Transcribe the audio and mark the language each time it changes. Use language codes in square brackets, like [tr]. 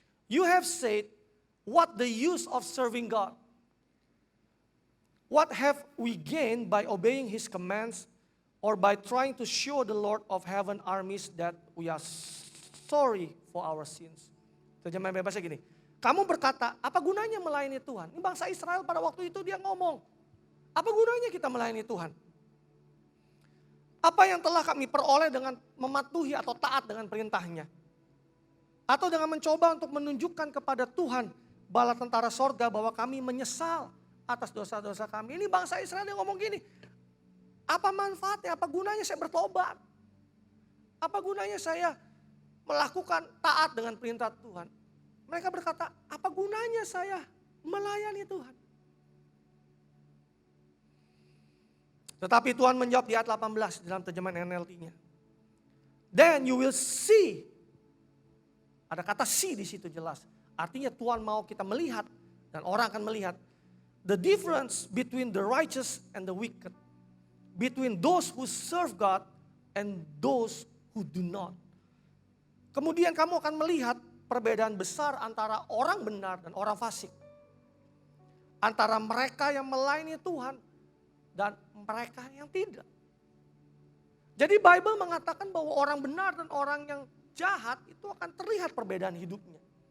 [en] You have said, what the use of serving God? What have we gained by obeying His commands or by trying to show the Lord of heaven armies that we are sorry for our sins? [id] Terjemahan bebasnya gini, kamu berkata, apa gunanya melayani Tuhan? Ini bangsa Israel pada waktu itu dia ngomong, apa gunanya kita melayani Tuhan? Apa yang telah kami peroleh dengan mematuhi atau taat dengan perintahnya? Atau dengan mencoba untuk menunjukkan kepada Tuhan, bala tentara sorga, bahwa kami menyesal atas dosa-dosa kami. Ini bangsa Israel yang ngomong gini, apa manfaatnya, apa gunanya saya bertobat? Apa gunanya saya melakukan taat dengan perintah Tuhan? Mereka berkata, apa gunanya saya melayani Tuhan? Tetapi Tuhan menjawab di ayat 18 dalam terjemahan NLT-nya. [en] Then you will see. [id] Ada kata see di situ jelas. Artinya Tuhan mau kita melihat dan orang akan melihat [en] the difference between the righteous and the wicked. Between those who serve God and those who do not. [id] Kemudian kamu akan melihat perbedaan besar antara orang benar dan orang fasik. Antara mereka yang melayani Tuhan dan mereka yang tidak. Jadi Bible mengatakan bahwa orang benar dan orang yang jahat itu akan terlihat perbedaan hidupnya.